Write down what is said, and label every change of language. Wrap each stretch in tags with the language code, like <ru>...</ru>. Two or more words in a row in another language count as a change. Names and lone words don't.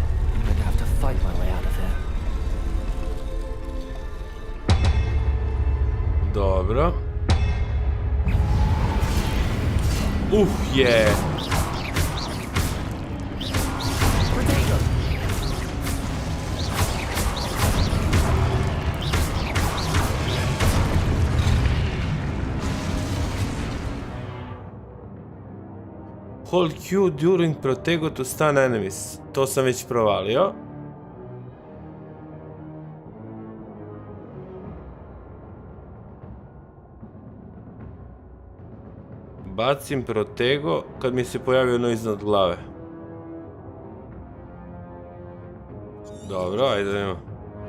<en>I'm going to have to fight my way out of here.</en> <sr>Dobro. Je. Protego!</sr> <en>Hold Q during Protego to stun enemies.</en> <sr>To sam već provalio. Bacim Protego kad mi se pojavi ono iznad glave. Dobro, ajde da imamo.</sr>